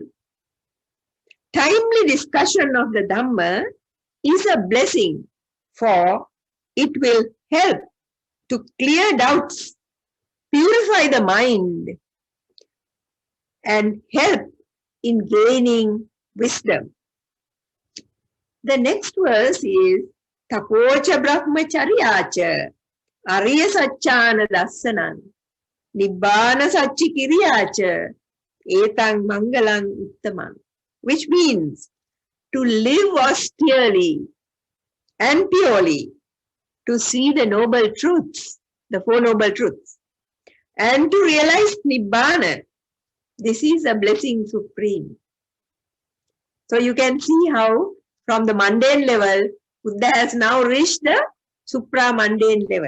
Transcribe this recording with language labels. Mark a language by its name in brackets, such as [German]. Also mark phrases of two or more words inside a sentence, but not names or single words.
[English] Timely discussion of the Dhamma is a blessing, for it will help to clear doubts, purify the mind, and help in gaining wisdom. The next verse is [Pali] Tapocha Brahmacharyacha Ariya Satchana Dassanam Nibbana Satchi Kiriyacha Etang Mangalang Uttamang, [English] which means to live austerely and purely, to see the noble truths, the Four Noble Truths, and to realize Nibbana. This is a blessing supreme. So you can see how from the mundane level, Buddha has now reached the supra-mundane level.